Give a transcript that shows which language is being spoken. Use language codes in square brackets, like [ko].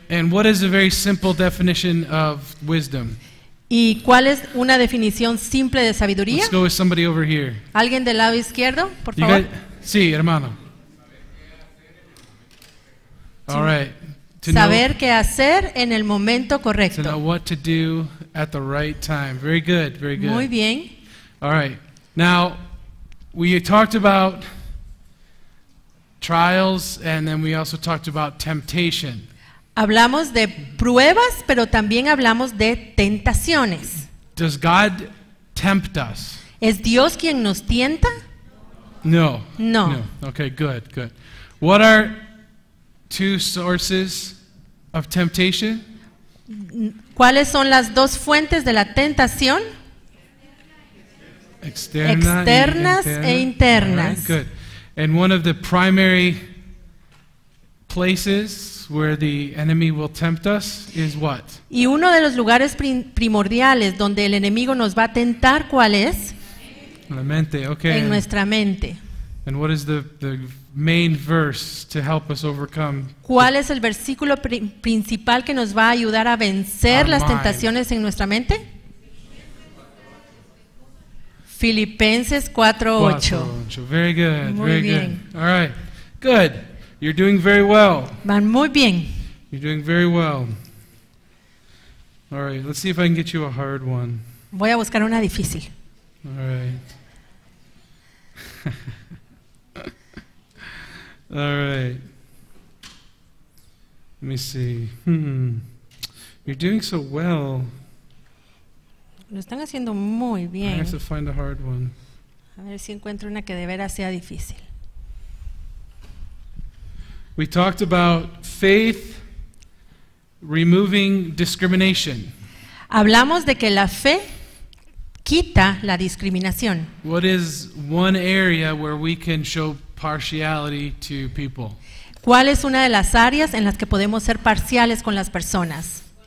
[en] And what is a very simple definition of wisdom? [es] ¿Y cuál es una definición simple de sabiduría? [en] Let's go with somebody over here. [es] ¿Alguien del lado izquierdo, por [en] You [es] favor? got, sí, hermano. [en] All right. To [es] Saber qué hacer en el momento [en] know [es] correcto. [en] what to do at the right time. Very good, very good. [es] Muy bien. [en] All right. Now, we talked about trials, and then we also talked about temptation. [es] Hablamos de pruebas, pero también hablamos de tentaciones. [en] Does God tempt us? [es] ¿Es Dios quien nos tienta? [en] No. [es] No. [en] Okay, good, good. What are two sources of temptation? [es] ¿Cuáles son las dos fuentes de la tentación? Externas e internas. All right, good. [en] And one of the primary places where the enemy will tempt us is what? [es] Y uno de los lugares primordiales donde el enemigo nos va a tentar, ¿cuál es? La mente, okay. En nuestra mente. [en] And what is the main verse to help us overcome? [es] ¿Cuál es el versículo principal que nos va a ayudar a vencer [en] Our [es] las [en] mind. [es] tentaciones en nuestra mente? Filipenses 4:8. [en] Very good, [es] Muy [en] very [es] bien. [en] good. All right, good. You're doing very well. [es] Van muy bien. [en] You're doing very well. All right, let's see if I can get you a hard one. [es] Voy a buscar una difícil. [en] All right. All right. Let me see. You're doing so well. [es] Lo están haciendo muy [en] I [es] bien. [en] have to find a hard one. [es] A ver si encuentro una que de veras sea difícil. [en] We talked about faith removing discrimination. [es] Hablamos de que la fe quita la discriminación. [en] What is one area where we can show partiality to people? [es] ¿Cuál es una de las áreas en las que podemos ser parciales con las personas?